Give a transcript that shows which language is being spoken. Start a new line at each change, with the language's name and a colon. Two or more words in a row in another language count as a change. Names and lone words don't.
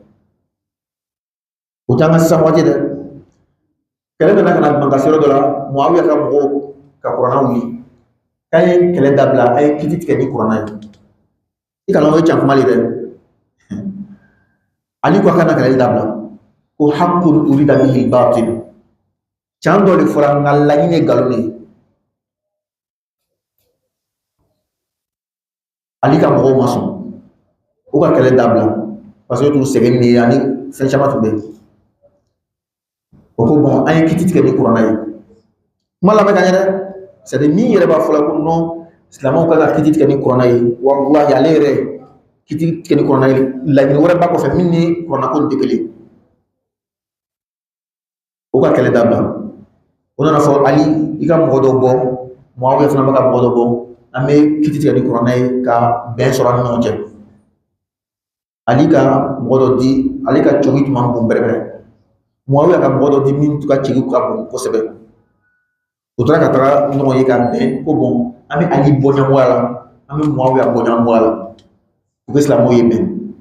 Bambara: o t'an ka sisan waati dɛ kɛlɛ nana ka na ban ka se yɔrɔ dɔ la Muawiya ka mɔgɔw ka kuranɛ wuli k'an ye kɛlɛ dabila a ye kiti tigɛ ni kuranɛ ye i kana o ye can kuma le dɛ Ali ko a kana kɛlɛ dabila ko
Arabic: حق أريد به الباطل
Bambara: can dɔ de fɔra nka laɲini ye nkalon de ye Ali ka mɔgɔw ma sɔn u ka kɛlɛ dabila
French: parce que
Bambara: t'u sɛgɛn ni ani fɛn caman tun bɛ o ko bon an ye kiti tigɛ ni kuranɛ ye kuma lamɛn ka ɲɛ dɛ
French: c'est à dire
Bambara: min yɛrɛ b'a fɔ la ko non silamɛw ka ka kiti tigɛ ni kuranɛ ye wallahi ale yɛrɛ kiti tigɛ ni kuranɛ ye laɲini wɛrɛ b'a kɔfɛ min ni kuranɛ ko tɛ kelen o ka kɛlɛ dabila o nana fɔ Ali i ka mɔgɔ dɔ bɔ Muawiya fana bɛ ka mɔgɔ dɔ bɔ an bɛ kiti tigɛ ni kuranɛ ye ka bɛn sɔrɔ an ni ɲɔgɔn cɛ Ali ka mɔgɔ dɔ di Ale ka cogi tun man bon bɛrɛbɛrɛ Muawiya ka mɔgɔ dɔ di min ka cogi ka bon kosɛbɛ o tora ka taga ɲɔgɔn ye ka bɛn ko bon an bɛ Ali bɔ ɲɛmɔgɔya la an bɛ Muawiya bɔ ɲɛmɔgɔya la u bɛ silamɛw ye bɛn